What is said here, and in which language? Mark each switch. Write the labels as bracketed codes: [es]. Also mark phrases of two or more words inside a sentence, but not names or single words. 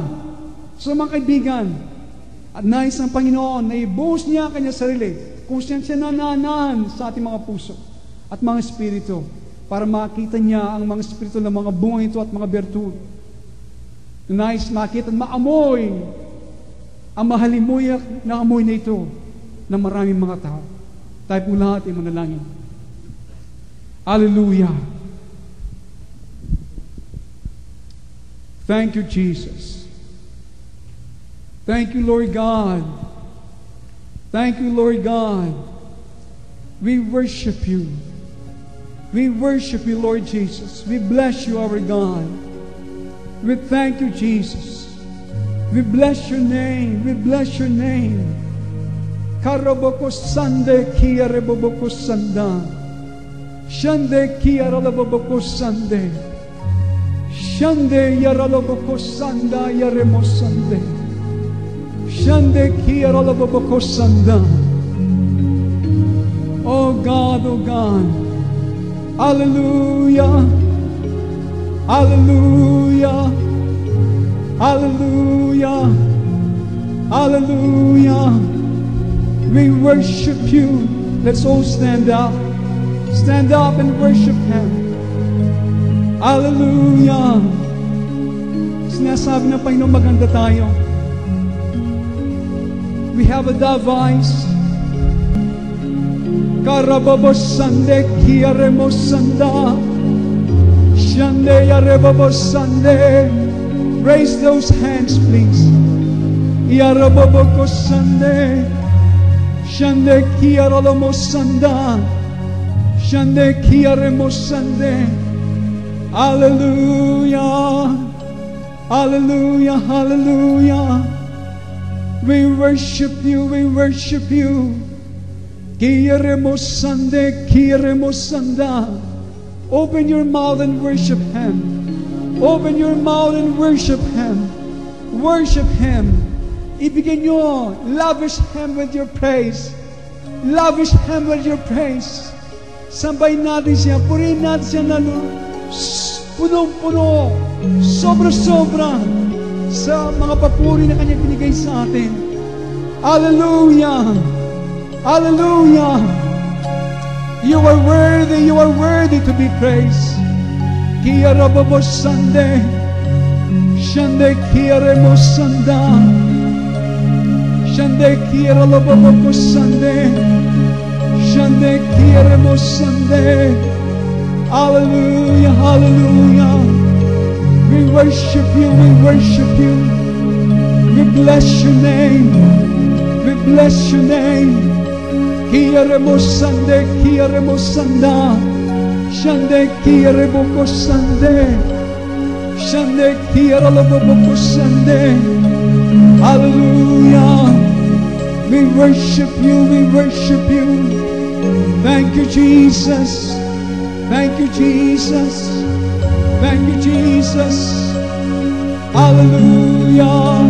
[tl] So mga kaibigan, at nais ng Panginoon na ibuhos niya Kanya sarili kung siya nananahan sa ating mga puso at mga espiritu para makita niya ang mga espiritu ng mga bunga ito at mga bertud. Nais makita at maamoy ang mahalimuyak na amoy na ito ng maraming mga tao. Tayo po lahat ay manalangin. [en] Hallelujah! Thank you, Jesus. Thank you, Lord God. Thank you, Lord God. We worship you. We worship you, Lord Jesus. We bless you, our God. We thank you, Jesus. We bless your name. We bless your name. Karaboko sande kia reboboko sanda. Shande kia ralaboboko sande. Shande yaraloboko sanda yaremo sande. Shande kia ralaboboko sanda. Oh God, oh God. Hallelujah. Hallelujah. Hallelujah. Hallelujah. We worship you. Let's all stand up. Stand up and worship Him. Hallelujah. [tl] Sinasabi ng Panginoon, maganda tayo. [en] We have a device. Karababos sande kiaremos sanda. Shande yarebabos sande. Raise those hands, please. Yarababokos sande. Shande kiarolomos sanda. Shande kiaremos sande. Hallelujah. Hallelujah. Hallelujah. We worship you. We worship you. Kiaremos sande. Kiaremos sanda. Open your mouth and worship Him. Open your mouth and worship Him. Worship Him. [tl] Ibigay nyo. [en] Lavish Him with your praise. Lavish Him with your praise. [tl] Sambay natin siya. Purihin natin siya na punong-puno. Sobra-sobra sa mga papuri na Kanya binigay sa atin. [en] Hallelujah. Hallelujah. You are worthy. You are worthy to be praised. Kia rababos sande. Shande kia remos sanda. Shande kia rababos sande. Shande Kiremo Sunday. Hallelujah, hallelujah. We worship you, we worship you. We bless your name. We bless your name. Kiremo Sunday, Kiremo Sanda. Shande Kiremo Sunday. Shande Kiremo Sunday. Hallelujah. We worship you, we worship you. Thank you, Jesus. Thank you, Jesus. Thank you, Jesus. Hallelujah.